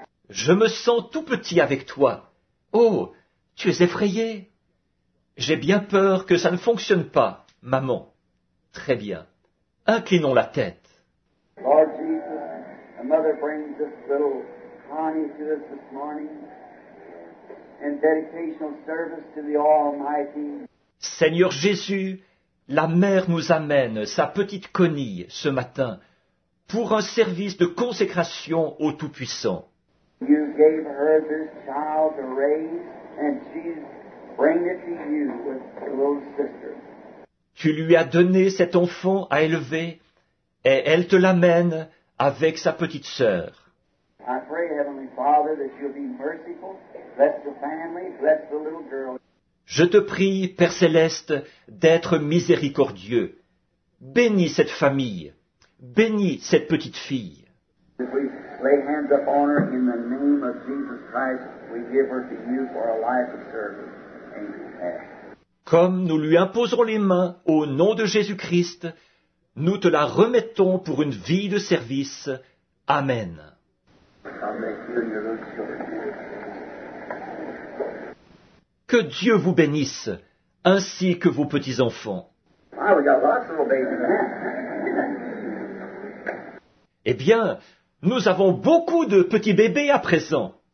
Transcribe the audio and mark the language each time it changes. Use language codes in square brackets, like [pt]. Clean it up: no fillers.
[fr] Je me sens tout petit avec toi. Oh, tu es effrayée? J'ai bien peur que ça ne fonctionne pas, maman. Très bien. Inclinons la tête. [en] Lord Jesus, a mother brings this little Connie to us this morning in dedicational service to the Almighty. [fr] Seigneur Jésus, la mère nous amène sa petite Connie ce matin pour un service de consécration au Tout-Puissant. [en] You gave her this child to raise, and she's bringing it to you with her little sister. [fr] Tu lui as donné cet enfant à élever et elle te l'amène avec sa petite sœur. [en] I pray, Heavenly Father, that you'll be merciful, bless the family, bless the little girl. [fr] Je te prie, Père Céleste, d'être miséricordieux. Bénis cette famille, bénis cette petite fille. [en] If we lay hands upon her in the name of Jesus Christ, we give her to you for a life of service. Amen. [fr] Comme nous lui imposons les mains au nom de Jésus-Christ, nous te la remettons pour une vie de service. Amen. [en] God bless you and your little children. [fr] Que Dieu vous bénisse, ainsi que vos petits-enfants. [en] Wow, we got lots of little babies now. [fr] Eh bien, nous avons beaucoup de petits bébés à présent.